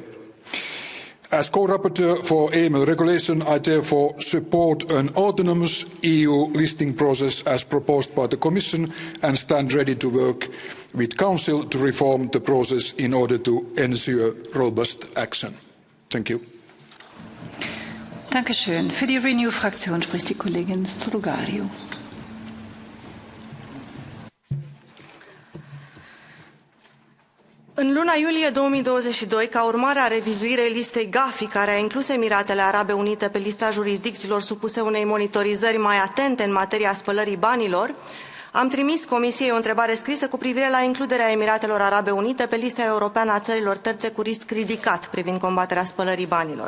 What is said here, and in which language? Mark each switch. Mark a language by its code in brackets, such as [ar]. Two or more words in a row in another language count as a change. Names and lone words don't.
[en] As co-rapporteur for AML regulation, I therefore support an autonomous EU listing process as proposed by the Commission and stand ready to work with Council to reform the process in order to ensure robust action. Thank you. [de] Dankeschön. Für die Renew-Fraktion spricht die Kollegin Strugario. [ro] În luna iulie 2022, ca urmare a revizuirei listei GAFI, care a inclus Emiratele Arabe Unite pe lista jurisdicțiilor supuse unei monitorizări mai atente în materia spălării banilor, am trimis Comisiei o întrebare scrisă cu privire la includerea Emiratelor Arabe Unite pe lista europeană a țărilor terțe cu risc ridicat privind combaterea spălării banilor.